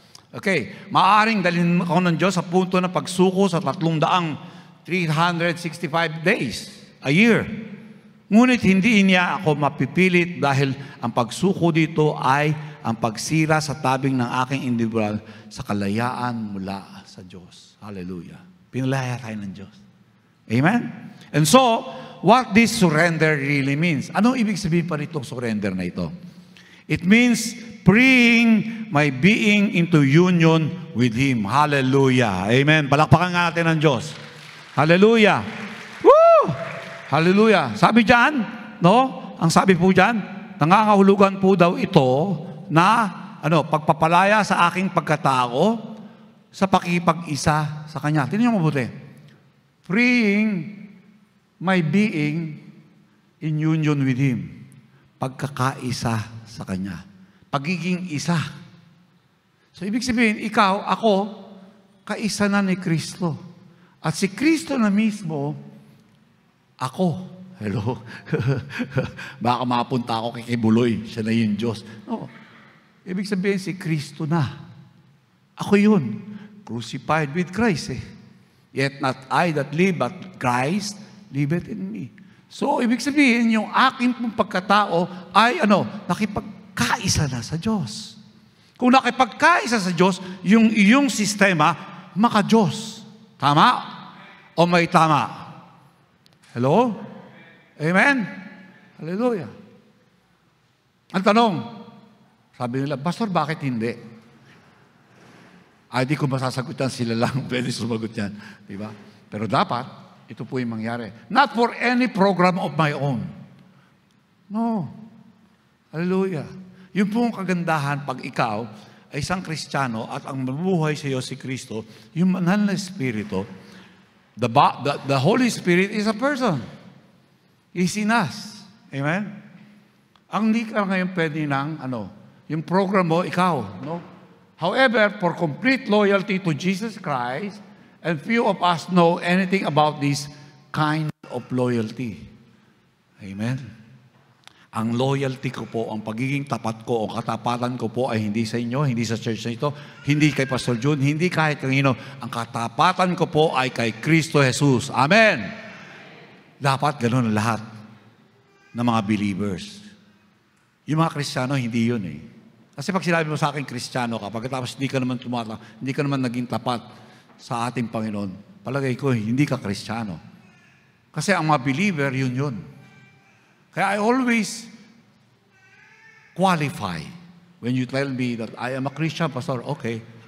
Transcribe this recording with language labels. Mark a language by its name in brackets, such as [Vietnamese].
[Filipino] Okay, maaaring dalhin ako ng Diyos sa punto na pagsuko sa 365 days a year. Ngunit hindi niya ako mapipilit dahil ang pagsuko dito ay ang pagsira sa tabing ng aking individual sa kalayaan mula sa Diyos. Hallelujah. Pinalaya tayo ng Diyos. Amen? [English] And so, what this surrender really means? [Filipino] Anong ibig sabihin pa nitong surrender na ito? [English] It means bring my being into union with Him. Hallelujah. Amen. [Filipino] Palakpakan natin ang Diyos. Hallelujah. Woo! Hallelujah. Sabi dyan, ang sabi po dyan, nangangahulugan po daw ito na, pagpapalaya sa aking pagkatao sa pakipag-isa sa Kanya. Tingnan niyo mabuti. [English] Freeing my being in union with Him. [Filipino] Pagkakaisa sa Kanya. Pagiging isa. So, ibig sabihin, ikaw, ako, kaisa na ni Kristo. At si Kristo na mismo, ako. Hello? Baka mapunta ako kay Buloy. Siya na yung Diyos. No. Ibig sabihin, si Kristo na. Ako yun. [English] Crucified with Christ. Yet not I that live, but Christ liveth in me. [Filipino] So, ibig sabihin, yung aking pagkatao ay, nakipagkaisa na sa Diyos. Kung nakipagkaisa sa Diyos, yung iyong sistema, maka-Diyos. Tama? O may tama? Hello? Amen? Hallelujah. Ang tanong, sabi nila, Pastor, bakit hindi? Ay, di ko masasagutan, sila lang pwede sumagot yan. Diba? Pero dapat, ito po yung mangyari. [English] Not for any program of my own. No. Hallelujah. [Filipino] Yung pong kagandahan pag ikaw ay isang Kristiyano at ang mabuhay sa iyo si Kristo, yung banal na Espiritu, [English] the Holy Spirit is a person. He's in us. [Filipino] Amen? Ang hindi ka ngayon pwede ng, yung program mo, ikaw. [English] No? However, for complete loyalty to Jesus Christ, and few of us know anything about this kind of loyalty. Amen? [Filipino] Ang loyalty ko po, ang pagiging tapat ko, o katapatan ko po ay hindi sa inyo, hindi sa church na ito, hindi kay Pastor June, hindi kahit kanino. Ang katapatan ko po ay kay Kristo Jesus. Amen! dapat ganun lahat ng mga believers. Yung mga Kristiyano, hindi yun eh. Kasi pag sinabi mo sa akin, Kristiyano ka, pagkatapos hindi ka naman naging tapat sa ating Panginoon, palagay ko, hindi ka Kristiyano. Kasi ang mga believer, yun. [English] Kaya I always qualify when you tell me that I am a Christian, Pastor, okay.